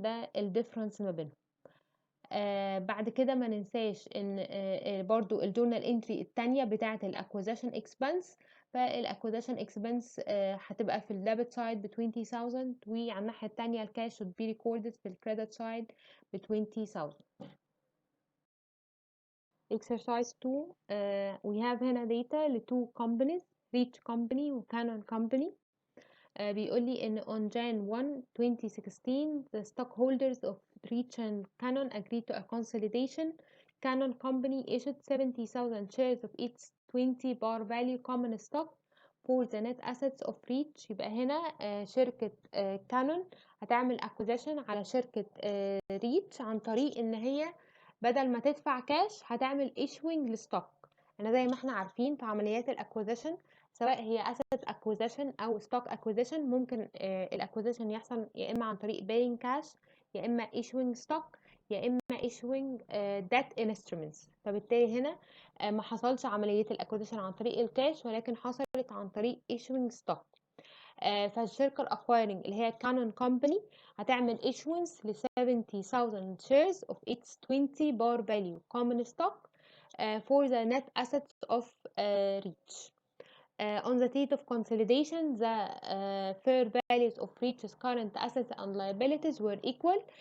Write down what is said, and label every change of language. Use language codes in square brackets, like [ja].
[ar] ده الديفرنس ما بينهم. بعد كده ما ننساش ان برضو الجورنال انتري التانية بتاعة الاكوزيشن اكسبنس. فالاكوزيشن اكسبنس هتبقى في الديبت سايد ب 20,000 وعلى الناحية التانية الكاش [en] should be recorded [ar] في الكريدت سايد ب 20,000. [en] exercise 2 we have [ar] هنا [en] data ل 2 companies Reach company و Canon company. [ar] بيقول لي ان [en] on Jan 1 2016 the stockholders of Reach and Canon agreed to a consolidation. Canon company issued 70,000 shares of its 20 par value common stock for the net assets of Reach. [ar] يبقى هنا شركة Canon هتعمل acquisition على شركة Reach عن طريق ان هي بدل ما تدفع كاش هتعمل issuing لستوك. انا زي ما احنا عارفين في عمليات الاكوزيشن سواء هي asset acquisition او stock acquisition ممكن الاكوزيشن يحصل يا اما عن طريق [en] paying cash [ar] يا اما issuing stock يا اما [en] issuing debt instruments. [ar] فبالتالي هنا ما حصلش عملية الاكوزيشن عن طريق الكاش ولكن حصلت عن طريق issuing stock. فالشركة الاكوايرنج اللي هي كانون كومباني هتعمل [en] issuance ل 70,000 shares of its 20 bar value common stock for the net assets of Reach. On the date of consolidation, the fair values of Reach's current assets and liabilities were equal.